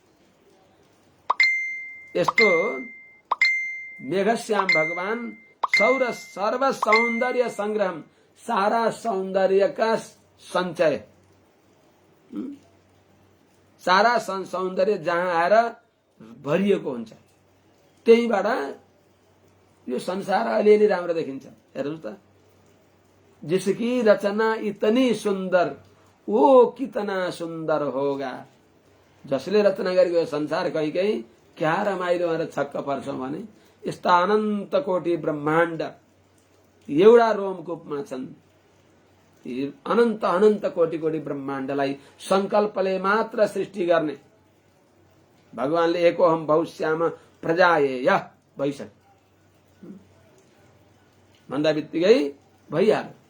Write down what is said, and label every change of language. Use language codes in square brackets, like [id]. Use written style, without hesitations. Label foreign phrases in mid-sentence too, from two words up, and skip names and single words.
[ne] यस्तो मेघश्याम भगवान सर्व सौन्दर्य संग्रह सारा सौन्दर्यका संचय सारा सौन्दर्य जहाँ आएर भरिएको हुन्छ त्यहीबाट यो संसार अलिअलि राम्रो देखिन्छ। हेर्नुहोस् त [hi] जिसकी रचना इतनी सुंदर वो कितना सुंदर होगा। [ne] जसले रचना गरेको यो संसार कहीँ कहीँ क्या रमाइलो भनेर छक्क पर्छौं भने यस्ता अनन्त कोटि ब्रह्माण्ड एउटा रोमकूपमा छन्। अनन्त अनन्त कोटि कोटि ब्रह्माण्डलाई संकल्पले मात्र सृष्टि गर्ने भगवानले [sa] एकोहम बहुश्याम प्रजायेय [ne] भइसक्यो भन्दा बित्तिकै भइहाल्यो।